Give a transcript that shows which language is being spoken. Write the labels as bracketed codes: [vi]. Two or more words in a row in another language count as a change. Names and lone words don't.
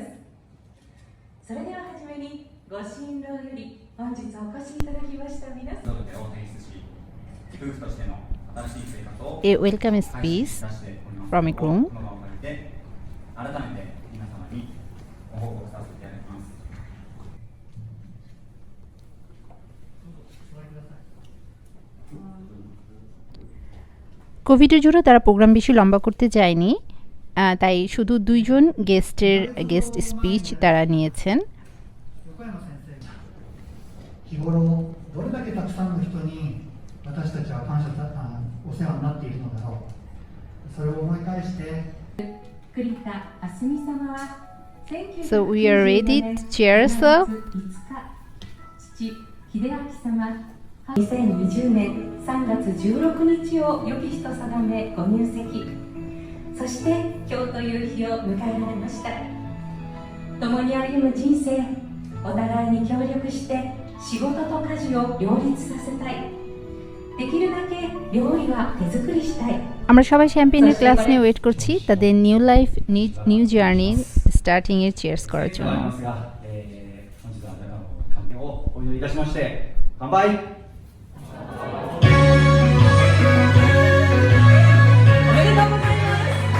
[ja] それでははじめにご新郎より本日お越しいただきました皆さん。 [en] A welcome speech from a groom. [ja] 改めて皆様にご報告させていただきます。 [bn] কোভিডের জন্য তারা প্রোগ্রাম বেশি লম্বা করতে চায়নি, তাই শুধু 2 জন [en] guest speech [bn] তারা নিয়েছেন। [ja] 横山先生が日頃どれだけたくさんの人に私たちは感謝お世話になっているのだろう、それを思い返して。栗田あすみ様は [en] So we are ready to cheers. [ja] 父秀明様2020年3月16日を良き日と定めご入籍、そして今日という日を迎えられました。共に歩む人生、お互いに協力して仕事と家事を両立させたい。できるだけ料理は手作りしたい。 [bn] আমরা সবাই শ্যাম্পেনের ক্লাস নিয়ে ওয়েট করছি তাদের [en] new life new journey starting [bn] এর চিয়ার্স করার জন্য। [ja] 本日は誰かの関係をお祈りいたしまして乾杯。おめでとうございます。